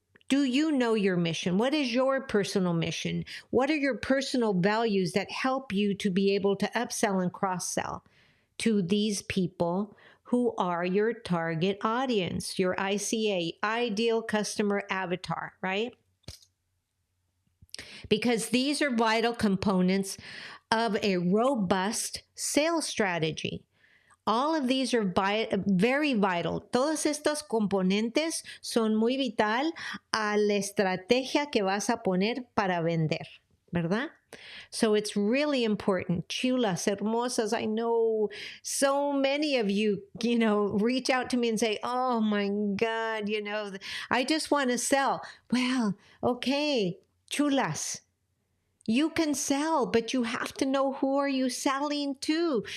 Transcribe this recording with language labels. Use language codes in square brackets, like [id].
[en] Do you know your mission? What is your personal mission? What are your personal values that help you to be able to upsell and cross-sell to these people who are your target audience, your ICA, ideal customer avatar, right? Because these are vital components of a robust sales strategy. All of these are very vital. [es] Todos estos componentes son muy vital a la estrategia que vas a poner para vender, ¿verdad? [en] So it's really important. [es] Chulas, hermosas, [en] I know so many of you, reach out to me and say, oh my God, I just want to sell. Well, okay, chulas. You can sell, but you have to know who are you selling to.